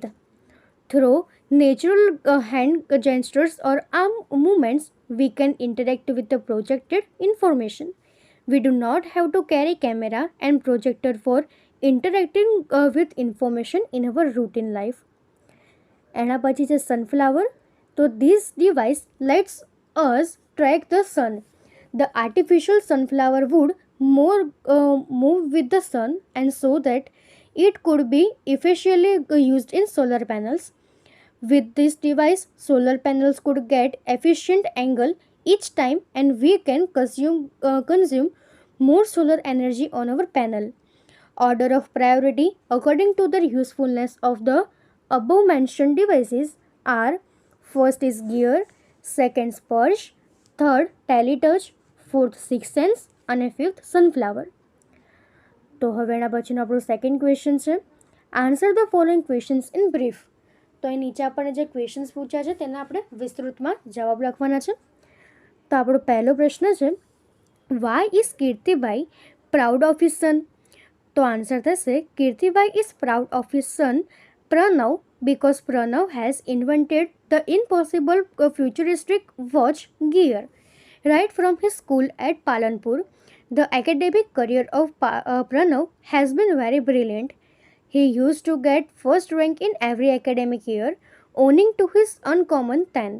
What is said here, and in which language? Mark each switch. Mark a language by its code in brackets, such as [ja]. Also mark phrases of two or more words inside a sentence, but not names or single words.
[en] Through natural hand gestures or arm movements, we can interact with the projected information. We do not have to carry camera and projector for interacting with information in our routine life. [gu] એના પછી છે sunflower. [en] તો this device lets us track the sun. The artificial sunflower would move with the sun and so that it could be efficiently used in solar panels. With this device, solar panels could get efficient angle each time and we can consume more solar energy on our panel. Order of priority according to the usefulness of the above mentioned devices are: first is gear, second sपर्श, third teletouch, fourth sixth sense અને fifth sunflower. [gu] તો હવે એના પછીનો આપણો [en] second question [gu] છે, [en] answer the following questions in brief. [gu] તો અહીં નીચે આપણને જે ક્વેશ્ચન્સ પૂછ્યા છે તેના આપણે વિસ્તૃતમાં જવાબ લખવાના છે. તો આપણો પહેલો પ્રશ્ન છે, [en] Why is Kirtibhai proud of his son? [gu] તો આન્સર થશે, [en] Kirtibhai is proud of his son Pranav because Pranav has invented the impossible futuristic watch gear. Right from his school at Palanpur, the academic career of Pranav has been very brilliant. He used to get first rank in every academic year, owing to his uncommon talent.